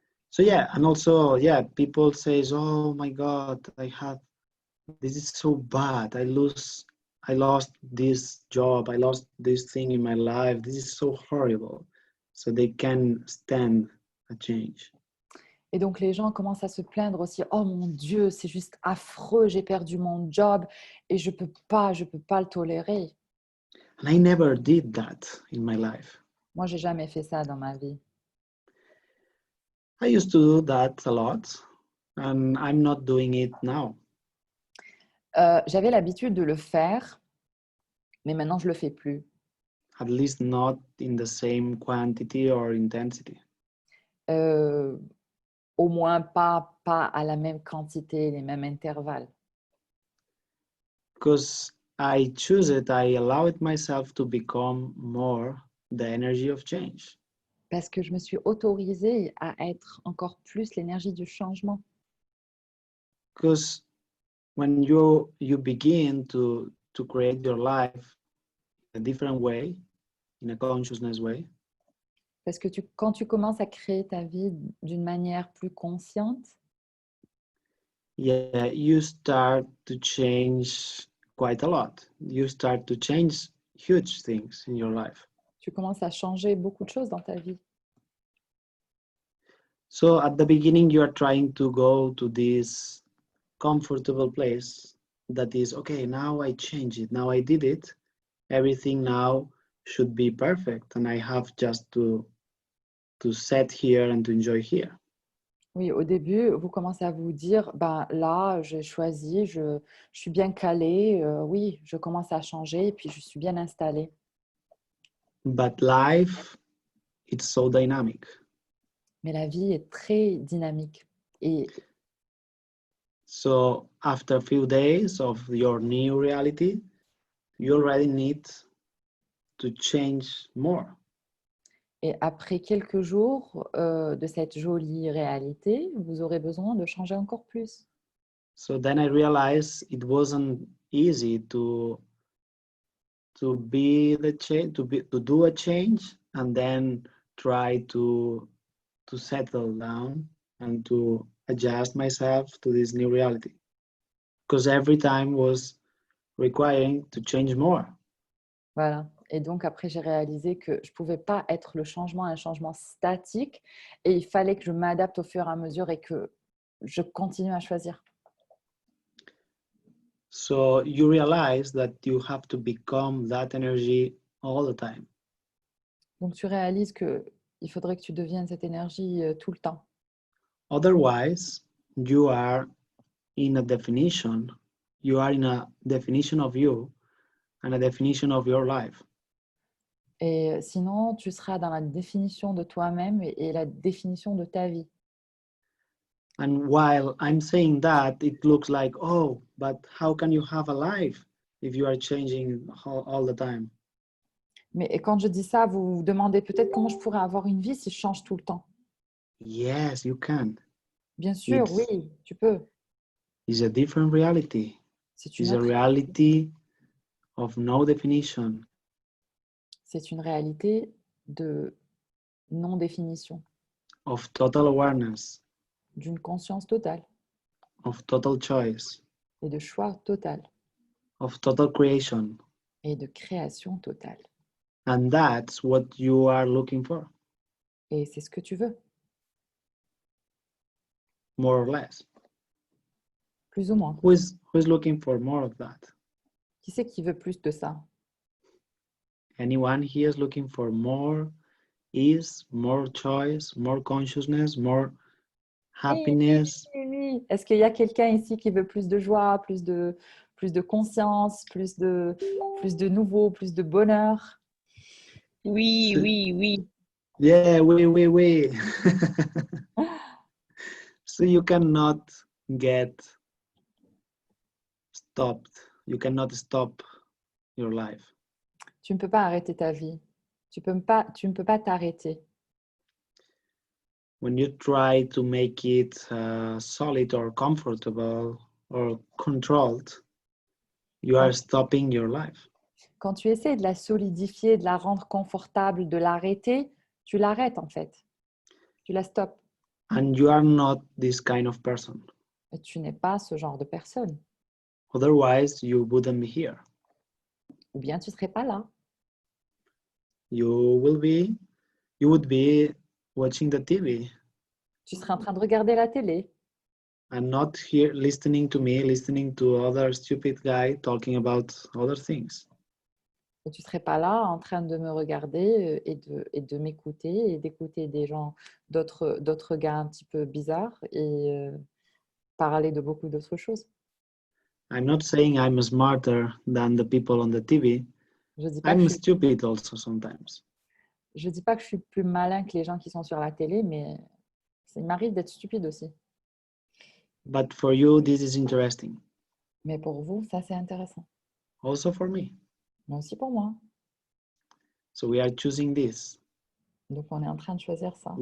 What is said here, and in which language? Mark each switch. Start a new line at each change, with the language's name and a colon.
English: So yeah, and also yeah, people says, oh my God, this is so bad. I lost this job. I lost this thing in my life. This is so horrible. So they can stand a change.
French: Et donc, les gens commencent à se plaindre aussi. Oh mon Dieu, c'est juste affreux. J'ai perdu mon job et je peux pas le tolérer.
English: And I never did that in my life.
French: Moi, j'ai jamais fait ça dans ma vie.
English: I used to do that a lot, and I'm not doing it now.
French: J'avais l'habitude de le faire, mais maintenant, je le fais plus.
English: At least not in the same quantity or intensity.
French: Au moins pas à la même quantité, les mêmes intervalles.
English: Because I choose it, I allow it myself to become more the energy of change.
French: Parce que je me suis autorisée à être encore plus l'énergie du changement.
English: Because when you begin to create your life in a different way, in a consciousness way,
French: Parce que quand tu commences à créer ta vie d'une manière plus consciente,
English: yeah, you start to change quite a lot. You start to change huge things in your life.
French: tu commences à changer beaucoup de choses dans ta vie.
English: So at the beginning, you are trying to go to this comfortable place that is, okay, now I change it. Now I did it. Everything now should be perfect. And I have just to sit here and to enjoy here.
French: Oui, au début, vous commencez à vous dire, ben là, j'ai choisi, je suis bien calée, oui, je commence à changer et puis je suis bien installée.
English: But life, it's so dynamic.
French: Mais la vie est très dynamique. Et
English: so after a few days of your new reality, you already need to change more.
French: Et après quelques jours de cette jolie réalité, vous aurez besoin de changer encore plus.
English: So then I realized it wasn't easy to be the change, to do a change, and then try to settle down and to adjust myself to this new reality. Because every time was requiring to change more.
French: Voilà. Et donc, après, j'ai réalisé que je ne pouvais pas être le changement, un changement statique. Et il fallait que je m'adapte au fur et à mesure et que je continue à choisir.
English: So you realize that you have to become that energy all the time.
French: Donc, tu réalises qu'il faudrait que tu deviennes cette énergie tout le temps.
English: Otherwise, you are in a definition. You are in a definition of you and a definition of your life.
French: Et sinon, tu seras dans la définition de toi-même et la définition de ta vie.
English: And while I'm saying that, it looks like, oh, but how can you have a life if you are changing all the time?
French: Mais quand je dis ça, vous vous demandez peut-être comment je pourrais avoir une vie si je change tout le temps.
English: Yes, you can.
French: Bien sûr,
English: It's,
French: oui, tu peux.
English: it's a different reality.
French: C'est une
English: It's a
French: autre,
English: reality of no definition,
French: c'est une réalité de non-définition,
English: of total awareness,
French: d'une conscience totale
English: of total choice,
French: et de choix total
English: of total creation.
French: et de création totale.
English: And that's what you are looking for,
French: Et c'est ce que tu veux,
English: more or less.
French: plus ou moins.
English: Who is looking for more of that?
French: Qui c'est qui veut plus de ça?
English: Anyone here is looking for more ease, more choice, more consciousness, more
French: Oui,
English: happiness?
French: oui, oui. Est-ce qu'il y a quelqu'un ici qui veut plus de joie, plus de conscience, plus de nouveau, plus de bonheur? Oui, oui, oui.
English: Yeah, we. So you cannot get stopped. You cannot stop your life.
French: Tu ne peux pas arrêter ta vie. Tu ne peux pas t'arrêter.
English: When you try to make it solid or comfortable or controlled, you are stopping your life.
French: Quand tu essaies de la solidifier, de la rendre confortable, de l'arrêter, tu l'arrêtes en fait. Tu la stoppes.
English: And you are not this kind of person.
French: Et tu n'es pas ce genre de personne.
English: Otherwise, you wouldn't be here.
French: Ou bien tu ne serais pas là.
English: You would be watching the TV
French: Tu serais en train de regarder la télé
English: and not here listening to me, listening to other stupid guy talking about other things.
French: et tu ne serais pas là en train de me regarder et de m'écouter et d'écouter des gens, d'autres gars un petit peu bizarres et parler de beaucoup d'autres choses.
English: I'm not saying I'm smarter than the people on the TV.
French: Je ne dis pas que
English: I'm stupid also sometimes.
French: je dis pas que je suis plus malin que les gens qui sont sur la télé, mais il m'arrive d'être stupide aussi.
English: But for you, this is interesting.
French: Mais pour vous, ça c'est intéressant.
English: Also for me.
French: Mais aussi pour moi.
English: So we are choosing this.
French: Donc on est en train de choisir ça.